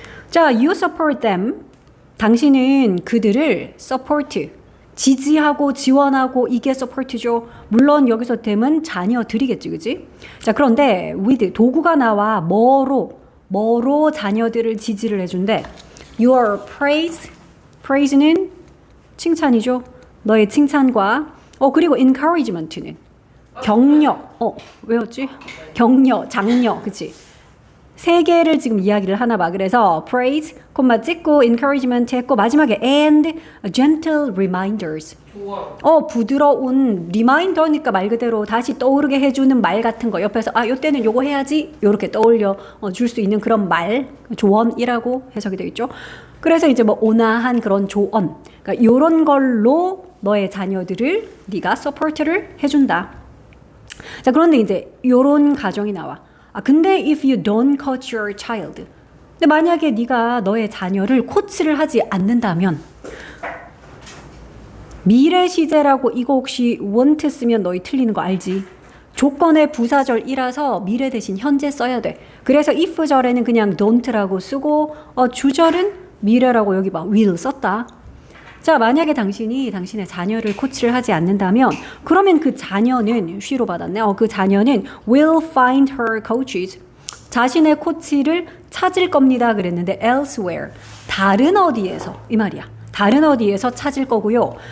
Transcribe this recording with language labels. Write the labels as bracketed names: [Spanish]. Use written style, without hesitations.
[English] 자, you support them. [Korean] 당신은 그들을 support, 지지하고 지원하고 이게 support죠. 물론 여기서 them은 자녀들이겠지, 그치? 자, 그런데 with 도구가 나와 뭐로 자녀들을 지지를 해준대. [English] Your praise, [Korean] praise는 칭찬이죠. 너의 칭찬과 그리고 encouragement는 격려. 왜였지? 격려, 장려, 그치? 세 개를 지금 이야기를 하나 봐. 그래서 praise, 콤마 찍고 encouragement 했고 마지막에 [English] and gentle reminders. [Korean] 조언. 부드러운 리마인더니까 말 그대로 다시 떠오르게 해주는 말 같은 거. 옆에서 요때는 요거 해야지. 요렇게 떠올려 줄 수 있는 그런 말, 조언이라고 해석이 되어 있죠. 그래서 이제 뭐 온화한 그런 조언. 그러니까 요런 걸로 너의 자녀들을 네가 서포트를 해준다. 자, 그런데 이제 요런 가정이 나와. [English] 근데 if you don't coach your child. [Korean] 근데 만약에 네가 너의 자녀를 코치를 하지 않는다면 미래 시제라고 이거 혹시 want 쓰면 너희 틀리는 거 알지? 조건의 부사절이라서 미래 대신 현재 써야 돼. 그래서 if 절에는 그냥 don't라고 쓰고 주절은 미래라고 여기 봐. will 썼다. 자, 만약에 당신이 당신의 자녀를 코치를 하지 않는다면 그러면 그 자녀는 she로 받았네. 그 자녀는 [English] will find her coaches. [Korean] 자신의 코치를 찾을 겁니다. 그랬는데 elsewhere. 다른 어디에서. 이 말이야. 다른 어디에서 찾을 거고요.